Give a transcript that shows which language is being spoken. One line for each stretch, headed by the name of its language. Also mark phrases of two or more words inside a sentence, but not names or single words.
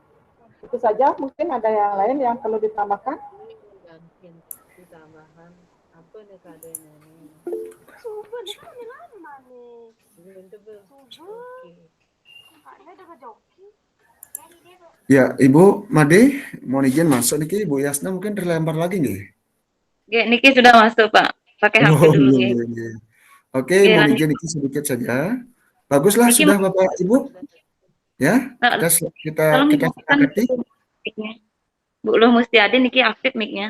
Indonesian: Itu saja, mungkin ada yang lain yang perlu ditambahkan? Tambahan apa nih kadenya nih? Ya, Ibu Made, mohon izin masuk niki. Bu Yasna mungkin terlempar lagi nih. Oke, Niki sudah masuk, Pak. Pakai HP dulu, iya, Niki. iya. Oke, Oke, mohon lanjut. izin niki sedikit saja. Baguslah Niki, sudah Bapak Ibu. Ya, kita tolong hidupkan sepakati. mic-nya. Bu Luh Mustiadi, Niki aktif mic-nya.